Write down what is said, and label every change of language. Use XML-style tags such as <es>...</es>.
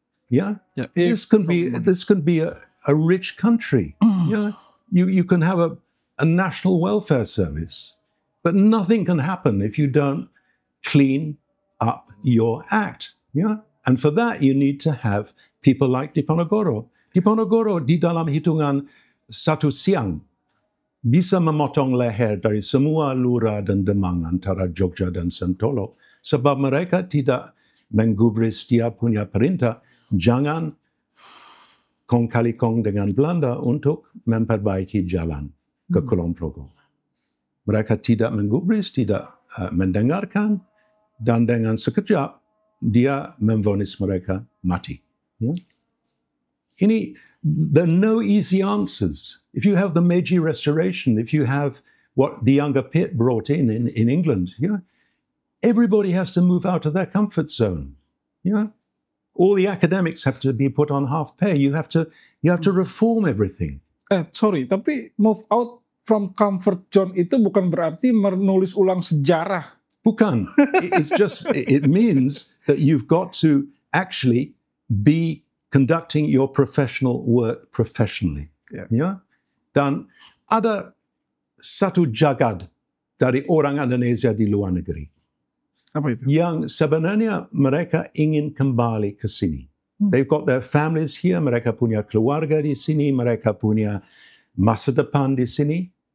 <en>Yeah, this can be a rich country. Yeah, you can have a national welfare service, but nothing can happen if you don't clean up your act. Yeah, and for that you need to have people like Diponegoro.</en> <id>Diponegoro di dalam hitungan satu siang bisa memotong leher dari semua lurah dan demang antara Jogja dan Sentolo. Sebab mereka tidak menggubris dia punya perintah, jangan kong kali kong dengan Belanda untuk memperbaiki jalan ke Kulon Progo. Mereka tidak menggubris, tidak mendengarkan, dan dengan sekejap dia memvonis mereka mati. Yeah?</id> <en>There are no easy answers. If you have the Meiji Restoration, if you have what the younger Pitt brought in England, yeah, everybody has to move out of their comfort zone. Yeah, all the academics have to be put on half pay. You have to reform everything.</en> <id>Sorry, tapi</id> <en>move out from comfort zone</en> <id>itu bukan berarti menulis ulang sejarah. Bukan.</id> <en>It means that you've got to actually be conducting your professional work professionally. Yeah. Yeah?</en> <id>Dan ada satu jagad dari orang Indonesia di luar negeri. Apa itu? Yang sebenarnya mereka ingin kembali ke sini.</id> <en>They've got their families here,</en> <id>mereka punya keluarga di sini, mereka punya masa depan di sini.</id>